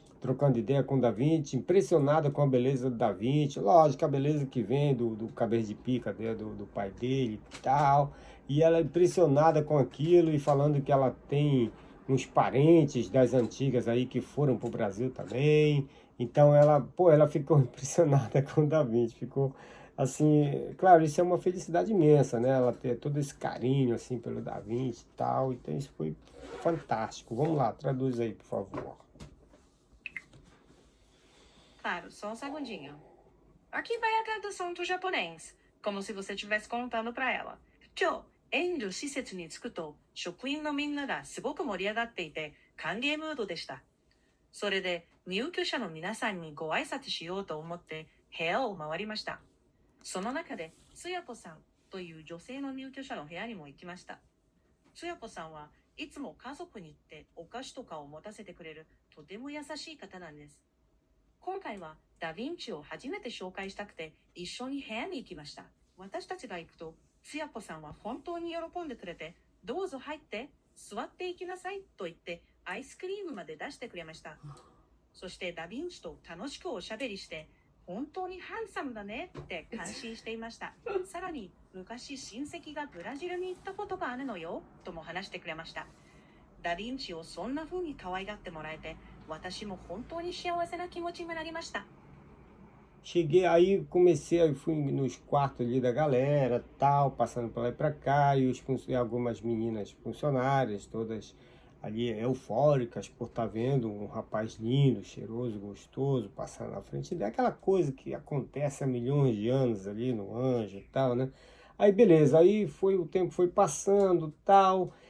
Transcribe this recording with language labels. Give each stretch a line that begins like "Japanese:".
Portuguese: trocando ideia com o Da Vinci, impressionada com a beleza do Da Vinci, lógico, a beleza que vem do cabelo de pica dele, do pai dele e tal, e ela impressionada com aquilo e falando que ela tem uns parentes das antigas aí que foram pro Brasil também, então ela ficou impressionada com o Da Vinci, ficou assim, claro, isso é uma felicidade imensa, né, ela ter todo esse carinho assim pelo Da Vinci e tal, então isso foi fantástico. Vamos lá, traduz aí, por favor. Claro, só um segundinho. Aqui vai a tradução do japonês, como se você estivesse contando para ela.
Japanese: 今日、援助施設に着くと、職員のみんながすごく盛り上がっていて、歓迎ムードでした。それで、入居者の皆さんにご挨拶しようと思って、部屋を回りました。その中で、つやこさんという女性の入居者の部屋にも行きました。つやこさんはいつも家族に行ってお菓子とかを持たせてくれるとても優しい方なんです。今回はダヴィンチを初めて紹介したくて一緒に部屋に行きました。私たちが行くと、つやこさんは本当に喜んでくれて、どうぞ入って、座っていきなさいと言ってアイスクリームまで出してくれました。そしてダヴィンチと楽しくおしゃべりして、本当にハンサムだねって感心していました。さらに、昔親戚がブラジルに行ったことがあるのよとも話してくれました。ダヴィンチをそんな風に可愛がってもらえて、私も本当に幸せな気持ちになりました。
Portuguese: Cheguei aí, comecei, fui nos quartos ali da galera, tal, passando pra lá e pra cá, e algumas meninas funcionárias, todas ali eufóricas por estar vendo um rapaz lindo, cheiroso, gostoso, passando na frente, daquela coisa que acontece há milhões de anos ali no Anjo e tal, né? Aí beleza, o tempo foi passando, tal,